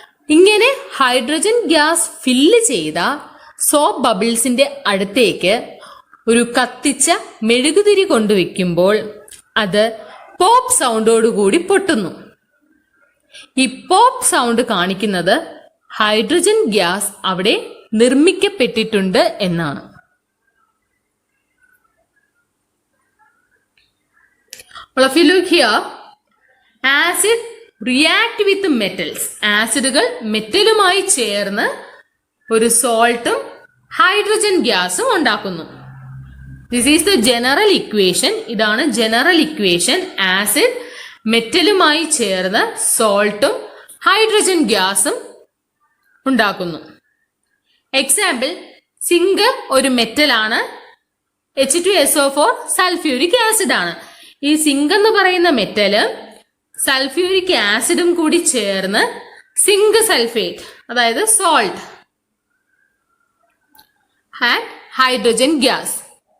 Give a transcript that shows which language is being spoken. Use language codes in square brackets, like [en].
[ml] ഇങ്ങനെ hydrogen gas fill ചെയ്ത soap ബബിൾസിന്റെ അടുത്തേക്ക് ഒരു കത്തിച്ച മെഴുകുതിരി കൊണ്ടുവയ്ക്കുമ്പോൾ അത് പോപ്പ് സൗണ്ടോടുകൂടി പൊട്ടുന്നു. ഈ പോപ്പ് സൗണ്ട് കാണിക്കുന്നത് ഹൈഡ്രജൻ ഗ്യാസ് അവിടെ നിർമ്മിക്കപ്പെട്ടിട്ടുണ്ട് എന്നാണ്. [en] Well, if you look here, acid react with metals. [ml] ആസിഡുകൾ മെറ്റലുമായി ചേർന്ന് ഒരു സോൾട്ടും ഹൈഡ്രജൻ ഗ്യാസും ഉണ്ടാക്കുന്നു. [en] This is the general equation. [ml] ഇതാണ് ജനറൽ ഇക്വേഷൻ. ആസിഡ് മെറ്റലുമായി ചേർന്ന് സോൾട്ടും ഹൈഡ്രജൻ ഗ്യാസും ഉണ്ടാക്കുന്നു. എക്സാമ്പിൾ, സിങ്ക് ഒരു മെറ്റലാണ്, H2SO4 സൾഫ്യൂരിക് ആസിഡ് ആണ്. ഈ സിങ്ക് എന്ന് പറയുന്ന മെറ്റല് സൾഫ്യൂരിക് ആസിഡും കൂടി ചേർന്ന് സിങ്ക് സൾഫേറ്റ്, അതായത് സോൾട്ട് ആൻഡ് ഹൈഡ്രജൻ ഗ്യാസ്.